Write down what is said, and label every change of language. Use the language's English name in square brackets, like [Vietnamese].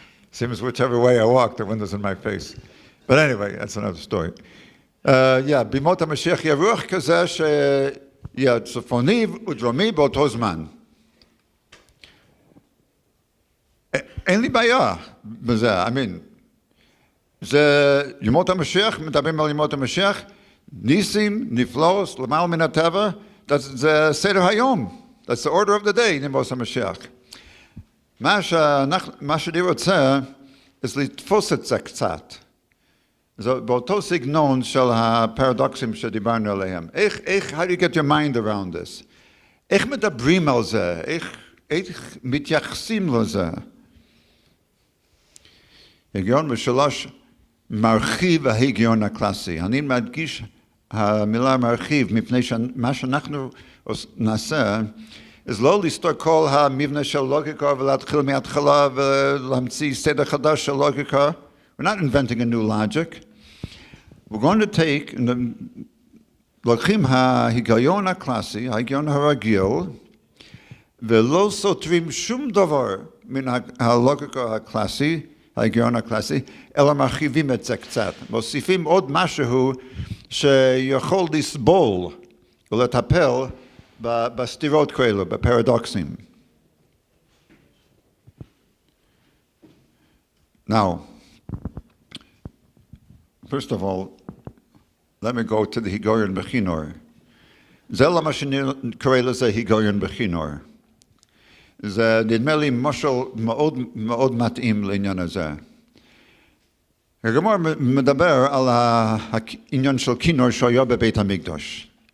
[English] Seems whichever way I walk, the wind is in my face. But anyway, that's another story. [Hebrew] בימות המשיח יהיה רוח כזה שיהיה צפוני ודרומי באותו זמן. אין לי בעיה בזה, זה ימות המשיח, מדברים על ימות המשיח, ניסים, נפלאות, למעלה מן הטבע, זה סדר היום, [English] that's the order of the day, [Hebrew] ימות המשיח. מה שאני רוצה, is לתפוס את זה קצת. זה באותו סגנון של הפרדוקסים שדיברנו עליהם. איך, [English] how do you get your mind around this? [Hebrew] איך מדברים על זה? איך מתייחסים לזה? הגיון בשלוש, מרחיב ההגיון הקלאסי. אני מדגיש המילה מרחיב, מפני שמה שאנחנו נעשה, אז לא לסתור כל המבנה של לוגיקה ולהתחיל מההתחלה ולהמציא סדר חדש של לוגיקה. [English] We're not inventing a new logic. We're going to take, [Hebrew] לוקחים ההיגיון הקלאסי, ההיגיון הרגיל, ולא סותרים שום דבר מן הלוגיקה הקלאסי, ההיגיון הקלאסי, אלא מרחיבים את זה קצת. מוסיפים עוד משהו שיכול לסבול ולטפל בסתירות כאלו, בפרדוקסים. [English] Now, first of all, let me go to the היגיון בחינור. [Hebrew] זה למה שאני קורא לזה היגיון בחינור. זה נדמה לי משל מאוד מאוד מתאים לעניין הזה. הגמרא מדבר על העניין של כינור שהיה בבית המקדש.